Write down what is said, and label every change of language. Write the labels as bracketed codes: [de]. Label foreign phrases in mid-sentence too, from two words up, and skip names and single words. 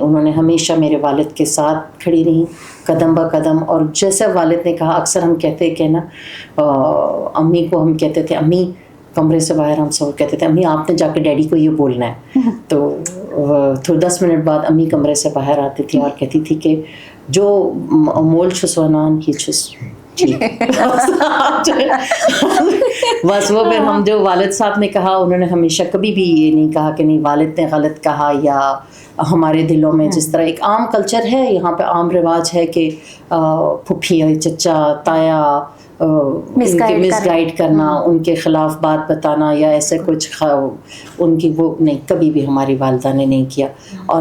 [ur] انہوں نے ہمیشہ میرے والد کے ساتھ کھڑی رہی قدم با قدم. اور جیسے والد نے کہا، اکثر ہم کہتے کہ نا امی کو ہم کہتے تھے امی کمرے سے باہر، ہم سب کہتے تھے امی آپ نے جا کے ڈیڈی کو یہ بولنا ہے. تو 10 منٹ بعد امی کمرے سے باہر آتی تھی اور کہتی تھی کہ جو [ks] مول چھس ونان یہ چھس بس. [ur] وہ پھر ہم جو والد صاحب نے کہا، انہوں نے ہمیشہ کبھی بھی یہ نہیں کہا کہ نہیں والد نے غلط کہا. یا ہمارے دلوں میں جس طرح ایک عام کلچر ہے، یہاں پہ عام رواج ہے کہ پھپھی، چچا، تایا مس گائیڈ کرنا، ان کے خلاف بات بتانا یا ایسے کچھ ان کی، وہ نہیں، کبھی بھی ہماری والدہ نے نہیں کیا.